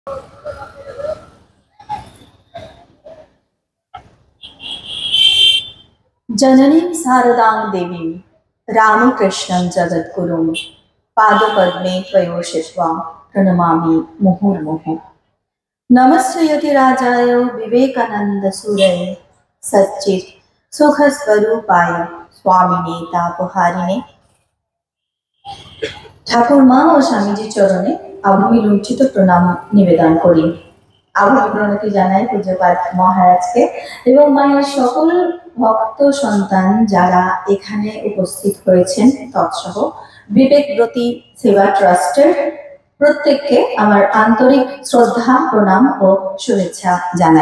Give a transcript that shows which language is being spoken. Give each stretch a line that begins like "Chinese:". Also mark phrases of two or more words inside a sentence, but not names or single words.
Sanskrit: जननीं शारदां देवीं रामकृष्णं जगद्गुरुं पादपद्मे त्वयोषित्वा प्रणमामि मुहुर्मुहुः। नमस्ते यतिराजाय विवेकानन्दसूरये सच्चित् सुखस्वरूपाय स्वामिने तापहारिणे।
Bangla: ঠাকুর মা ও স্বামীজির চরণে আভূমি লুণ্ঠিত প্রণাম নিবেদন করি। আভূমি প্রণতি জানাই পূজ্যপাদ মহারাজকে এবং মায়ের সকল ভক্ত সন্তান যারা এখানে উপস্থিত হয়েছেন তৎসহ বিবেকব্রতী সেবা ট্রাস্টের প্রত্যেককে আমার আন্তরিক শ্রদ্ধা প্রণাম ও শুভেচ্ছা জানাই।